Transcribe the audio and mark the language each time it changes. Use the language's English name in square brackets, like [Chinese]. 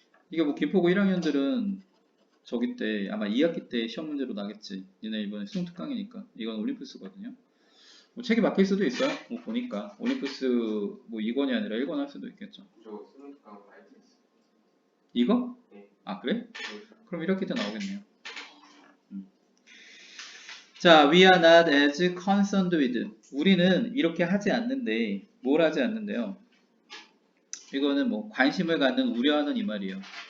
[Korean] 이게 뭐 김포고 1학년들은 저기 때 아마 2학기 때 시험 문제로 나겠지. 얘네 이번에 수능 특강이니까. 이건 올림푸스거든요. 뭐 책이 바뀔 수도 있어요. 뭐 보니까 올림푸스 뭐 2권이 아니라 1권 할 수도 있겠죠. 저 수능 특강 많이 들었어요. 이거? 네. 아 그래? 네. 그럼 1학기 때 나오겠네요. 자, [English] we are not as concerned with. [Korean] 우리는 이렇게 하지 않는데, 뭘 하지 않는데요? 이거는 뭐 관심을 갖는, 우려하는 이 말이에요.